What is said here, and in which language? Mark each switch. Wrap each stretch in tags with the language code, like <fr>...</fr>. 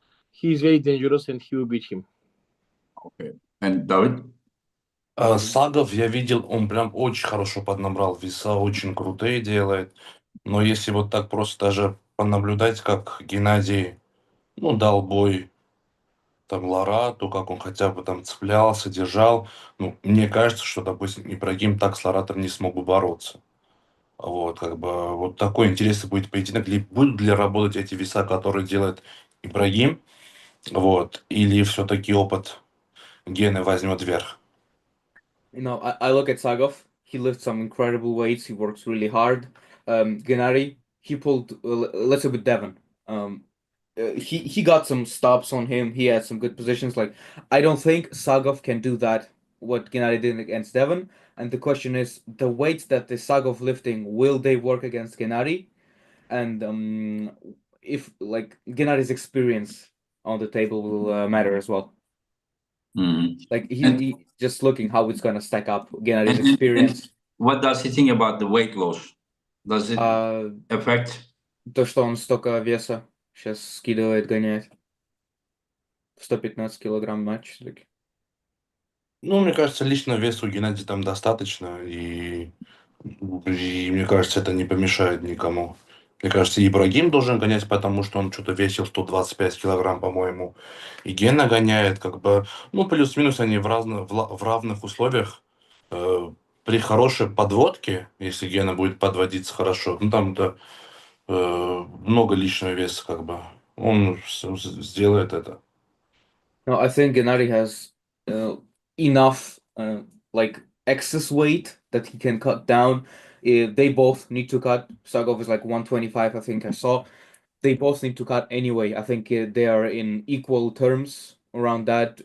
<en>He's very dangerous, and he will beat him. Okay. And David?</en> <ru>Сагов, я видел, он прям очень хорошо поднабрал веса, очень крутые делает. Но если вот так просто даже понаблюдать, как Геннадий, дал бой там Ларату, как он хотя бы там цеплялся, держал, мне кажется, что, допустим, Ибрагим так с Ларатом не смог бы бороться. Вот, как бы, вот такой интересный будет поединок. Будут ли работать эти веса, которые делает Ибрагим, вот, или все-таки опыт Гены возьмет верх?</ru> <en>I look at Sagov. He lifts some incredible weights. He works really hard. Gennady, he pulled. Let's say with Devon. He got some stops on him. He had some good positions. Like I don't think Sagov can do that. What Gennady did against Devon. And the question is, the weights that the Sagov lifting, will they work against Gennady? And if like Gennady's experience on the table will matter as well. Like he just looking how it's gonna stack up Gennady's experience. What does he think about the weight loss? Does it affect?</en> <ru>То, что он столько веса сейчас скидывает, гоняет. 115 килограмм матч все-таки. Мне кажется, лично вес у Геннадия там достаточно, и мне кажется, это не помешает никому. Мне кажется, Ибрагим должен гонять, потому что он что-то весил 125 килограмм, по-моему. И Гена гоняет, как бы, плюс-минус они в равных условиях. При хорошей подводке, если Гена будет подводиться хорошо, там-то много лишнего веса, как бы. Он сделает это.</ru> <en>No, I think Gennady has enough like excess weight that he can cut down. They both need to cut. Sagov is like 125, I think I saw. They both need to cut anyway. I think they are in equal terms around that.</en>